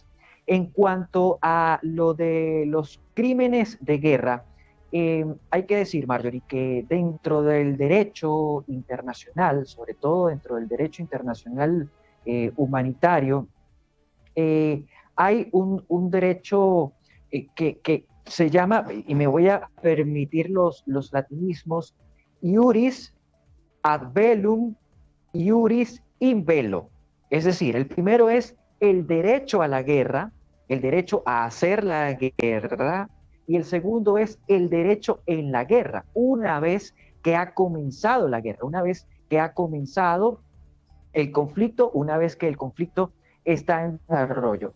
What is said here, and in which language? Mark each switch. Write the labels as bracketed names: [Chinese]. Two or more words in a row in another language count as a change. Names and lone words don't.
[Spanish] En cuanto a lo de los crímenes de guerra, hay que decir, Marjorie, que dentro del derecho internacional, sobre todo dentro del derecho internacional humanitario, hay un derecho que se llama, y me voy a permitir los latinismos, [Latin] iuris ad bellum, iuris in bello. [Spanish] Es decir, el primero es el derecho a la guerra, el derecho a hacer la guerra, y el segundo es el derecho en la guerra, una vez que ha comenzado la guerra, una vez que ha comenzado el conflicto, una vez que el conflicto está en desarrollo.